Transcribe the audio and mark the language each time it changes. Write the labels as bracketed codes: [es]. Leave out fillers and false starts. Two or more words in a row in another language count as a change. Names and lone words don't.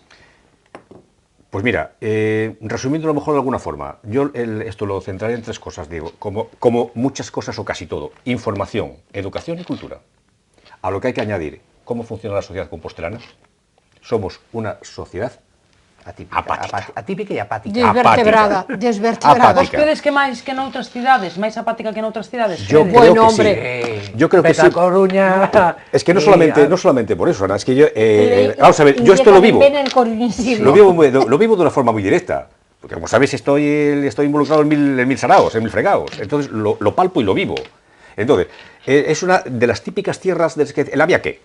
[es] Pues mira, resumiendo a lo mejor de alguna forma, yo esto lo centraré en tres cosas, digo, como muchas cosas o casi todo: información, educación y cultura. A lo que hay que añadir, ¿cómo funciona la sociedad compostelana? Somos una sociedad Atípica e apática. Desvertebrada, desvertebrada. Apática. [gl] Vos credes que máis que noutras cidades, máis apática que noutras cidades? [es] Yo [gl] credes? [es] creo Bueno, que hombre. sí. Yo creo que Vete sí. a Coruña. Es que no solamente por eso, Ana, es que yo, vamos a ver, yo esto lo vivo. Lo vivo de una forma muy directa. Porque, como sabéis, estoy involucrado en mil saraos, en mil fregados. Entonces, lo palpo y lo vivo. Entonces, es una de las típicas tierras del que el había que.